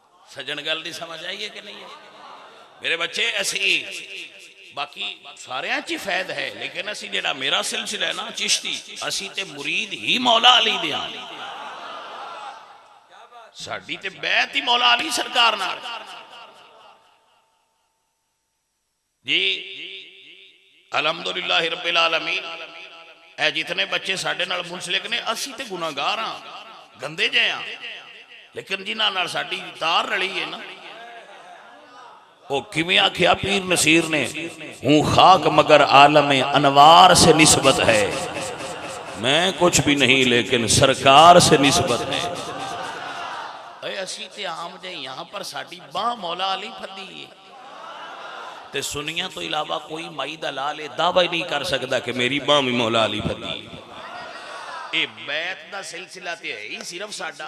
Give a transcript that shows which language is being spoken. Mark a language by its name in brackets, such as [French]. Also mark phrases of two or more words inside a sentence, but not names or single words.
[Punjabi] ਸੱਜਣ ਗੱਲ ਦੀ ਸਮਝ ਆਈ ਹੈ ਕਿ ਨਹੀਂ ਹੈ ਮੇਰੇ ਬੱਚੇ? ਅਸੀ ਬਾਕੀ ਸਾਰੀਆਂ ਚ ਫੈਦ ਹੈ, ਲੇਕਿਨ ਅਸੀ ਜੇੜ੍ਹਾ ਮੇਰਾ ਸਿਲਸਿਲਾ ਹੈ ਨਾ ਚਿਸ਼ਤੀ, ਅਸੀ ਤੇ ਮੁਰੀਦ ਹੀ ਮੌਲਾ ਅਲੀ ਦੇ ਹਾਂ। ਸਾਡੀ ਤੇ ਬੈਤ ਹੀ ਮੌਲਾ ਅਲੀ ਸਰਕਾਰ ਨਾਲ ਜੀ। [Arabic] الحمد لله رب العالمين. [Punjabi] ਏ ਜਿਤਨੇ ਬੱਚੇ ਸਾਡੇ ਨਾਲ ਮੁੰਸਲਿਕ ਨੇ, ਅਸੀ ਤੇ ਗੁਨਾਹਗਾਰ ਹਾਂ, ਗੰਦੇ ਜੇ ਹਾਂ, ਲੇਕਿਨ ਜਿਨ੍ਹਾਂ ਨਾਲ ਸਾਡੀ ਤਾਰ ਰਲੀ ਹੈ ਨਾ, ਉਹ ਕਿਵੇਂ ਆਖਿਆ ਪੀਰ ਨਸੀਰ ਨੇ, [Urdu] ہوں خاک مگر عالم انوار سے نسبت ہے، میں کچھ بھی نہیں لیکن سرکار سے نسبت ہے. [Punjabi] ਅਸੀ ਤੇ ਆਮ ਜੇ ਯਹਾਂ ਪਰ ਸਾਡੀ ਬਾਂਹ ਮੌਲਾ ਅਲੀ ਫੜੀ ਹੈ, ਤੇ ਸੁੰਨੀਆਂ ਤੋਂ ਇਲਾਵਾ ਕੋਈ ਮਾਈ ਦਾ ਲਾਲ ਦਾਅਵਾ ਹੀ ਨਹੀਂ ਕਰ ਸਕਤਾ ਕਿ ਮੇਰੀ ਬਾਂਹ ਭੀ ਮੌਲਾ ਅਲੀ ਫੜੀ ਹੈ। ਯੇ ਬੈਤ ਦਾ ਸਿਲਸਿਲਾ ਤੇ ਹੈ ਹੀ ਸਿਰਫ਼ ਸਾਡਾ।